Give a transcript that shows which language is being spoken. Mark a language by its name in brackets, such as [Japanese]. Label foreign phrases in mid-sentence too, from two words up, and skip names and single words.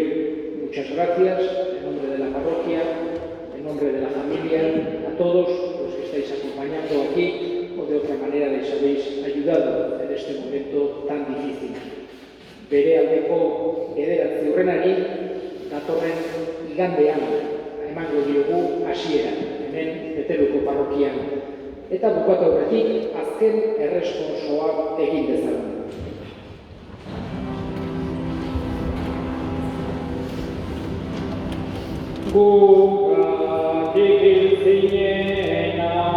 [Spanish] Muchas gracias en nombre de la parroquia, en nombre de la familia, a todos los que estáis acompañando aquí o de otra manera les habéis ayudado en este momento tan difícil. [Basque] Bere aldeko bederatzi hurrenari datorren igandean emango diogu hasiera hemen Beteluko parrokian. Eta bukatu aurretik azken erresponsoa egin dezagun. Gugatik zinena